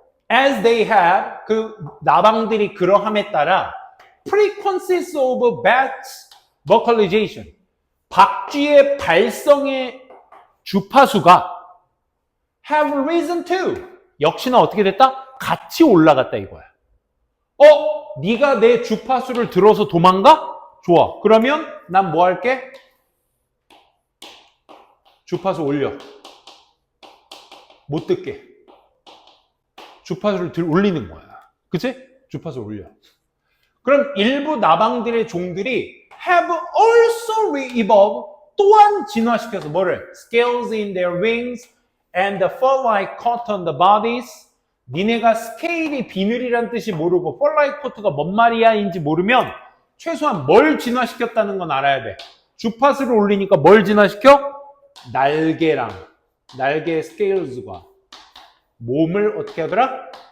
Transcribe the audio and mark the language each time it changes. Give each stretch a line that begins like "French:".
English: As they have,
Korean: 그 나방들이 그러함에 따라
English: frequencies of bats vocalization.
Korean: 박쥐의 발성의 주파수가
English: have risen to.
Korean: 역시나 어떻게 됐다? 같이 올라갔다 이거야. 네가 내 주파수를 들어서 도망가? 좋아. 그러면 난 뭐 할게? 주파수 올려. 못 듣게. 주파수를 올리는 거야. 그치? 주파수 올려. 그럼 일부 나방들의 종들이
English: have also re-evolved
Korean: 또한 진화시켜서 뭐를?
English: Scales in their wings and the fur-like coat on the bodies.
Korean: 니네가 스케일이 비늘이란 뜻이 모르고 fur-like coat가 뭔 말이야인지 모르면 최소한 뭘 진화시켰다는 건 알아야 돼. 주파수를 올리니까 뭘 진화시켜? 날개랑 날개 스케일즈가 몸을 어떻게 하더라?